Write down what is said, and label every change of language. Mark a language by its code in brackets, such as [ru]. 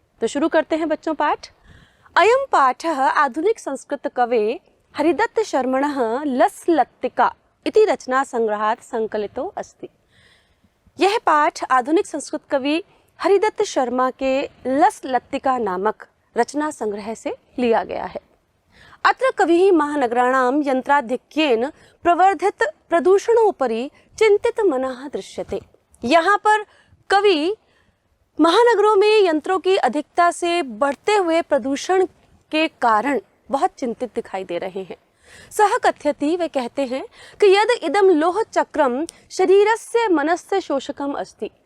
[hi] तो शुरू करते हैं बच्चों पाठ। [sa] अयं पाठः आधुनिक संस्कृत कवे हरिदत्त शर्मणः लसलत्तिका इति रचना संग्रहात् संकलितो अस्ति। [hi] यह पाठ आधुनिक संस्कृत कवि हरिदत्त शर्मा के लसलत्तिका नामक रचना संग्रह से लिया गया है। [sa] अत्र कविः महानगराणां यंत्राधिक्येन प्रवर्धित प्रदूषणोपरि चिंतित मनः दृश्यते। [hi] यहाँ पर कवि महानगरों में यंत्रों की अधिकता से बढ़ते हुए प्रदूषण के कारण बहुत चिंतित दिखाई दे रहे हैं। [sa] सह कथयति, [hi] वे कहते हैं कि [sa] यद इदम लोह चक्रम शरीरस्य मनस्य शोषकम अस्ति।